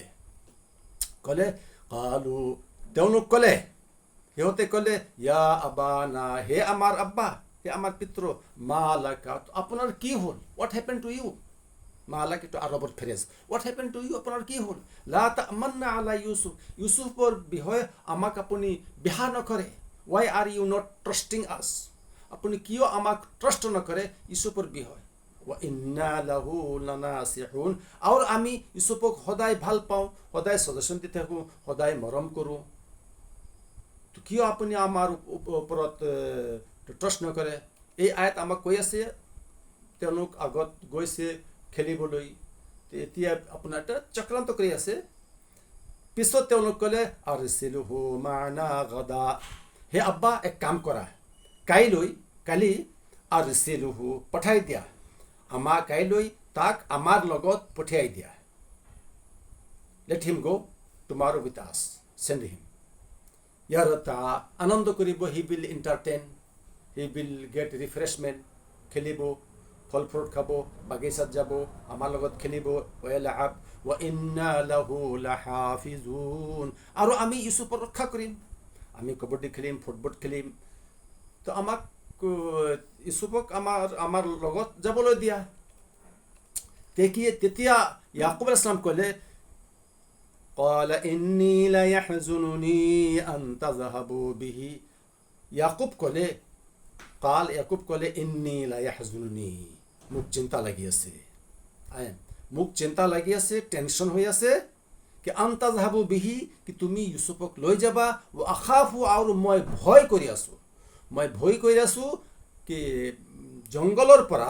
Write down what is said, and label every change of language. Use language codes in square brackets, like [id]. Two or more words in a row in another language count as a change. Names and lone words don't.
[as] ক'লে কালু, তেওঁলোক ক'লে, সিহঁতে ক'লে [ar] يا أبانا, [as] হে আমাৰ আব্বা, হে আমাৰ পিতৃ, [ar] ما لك, [as] আপোনাৰ কি হ'ল, হোৱাট [en] happen to you, [ar] ما لك [as] এইটো আৰবৰ ফ্ৰেজ, [en] what happen to you, [as] আপোনাৰ কি হ'ল, [ar] لا تأمنا على يوسف, [as] ইউচুফৰ বিষয়ে আমাক আপুনি বিহা নকৰে, [en] why are you not trusting us, [as] আপুনি কিয় আমাক ট্ৰাষ্ট নকৰে ইউচুফৰ বিষয়ে, [ar] وإنا له لناصحون, [as] আৰু আমি ইউচুফক সদায় ভাল পাওঁ, সদায় ছাজেশ্যন দি থাকোঁ, সদায় মৰম কৰোঁ, কিয় আপুনি আমাৰ ওপৰত ট্ৰাষ্ট নকৰে। এই আয়াত আমাক কৈ আছে, তেওঁলোক আগত গৈছে খেলিবলৈ, এতিয়া আপোনাৰ এটা চক্ৰান্ত কৰি আছে। পিছত তেওঁলোক ক'লে [ar] أرسله معنا غدا, [as] হে আব্বা এক কাম কৰা, কালি আৰছিলহু পঠাই দিয়া, কাইলৈ তাক আমাৰ লগত পঠিয়াই দিয়া, [en] let him go tomorrow with us, send him, [as] ইয়াৰ আনন্দ কৰিব, [en] he will entertain, he will get refreshment, [as] খেলিব, ফল ফ্ৰুট খাব, বাগিচাত যাব, আমাৰ লগত খেলিব, [ar] ويلعب وإنا له لحافظون, [as] আৰু আমি ইউচুফক ৰক্ষা কৰিম, আমি কাবাডী খেলিম, ফুটবল খেলিম, তো আমাক ইউচুফক আমাৰ লগত যাবলৈ দিয়া। তেতিয়া ইয়াকুব [ar] عليه السلام [as] ক'লে [ar] قال إني لا يحزنني أن تذهبوا به, [as] ইয়াকুব ক'লে [ar] إني لا يحزنني, [as] মোক চিন্তা লাগি আছে, মোক চিন্তা লাগি আছে, টেনশ্যন হৈ আছে, কি [ar] أن تذهبوا به, [as] কি তুমি ইউচুফক লৈ যাবা, [ar] وأخاف, [as] আৰু মই ভয় কৰি আছোঁ, কি জংগলৰ